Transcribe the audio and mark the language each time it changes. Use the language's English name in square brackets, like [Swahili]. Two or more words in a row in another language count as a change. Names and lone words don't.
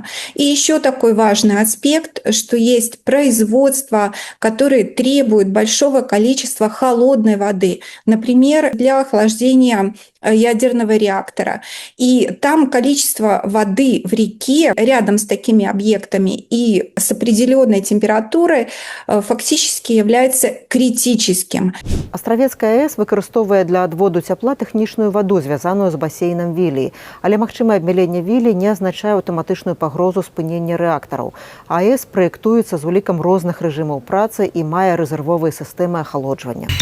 [Russian] И еще такой важный аспект, что есть производство, которые требуют большого количества холодной воды, например, для охлаждения ядерного реактора. И там количество воды в реке рядом с такими объектами и с определенной температурой фактически является критическим. [Belarusian] Астравецкая АЭС выкарыстоўвае для адводу цяпла тэхнічную ваду, звязаную з басейнам Віліі. Але магчымае абмяленне Віліі не азначае аўтаматычную пагрозу спынення рэактараў. АЭС праектуецца з улікам розных рэжымаў працы і мае рэзервовыя сістэмы ахалоджвання.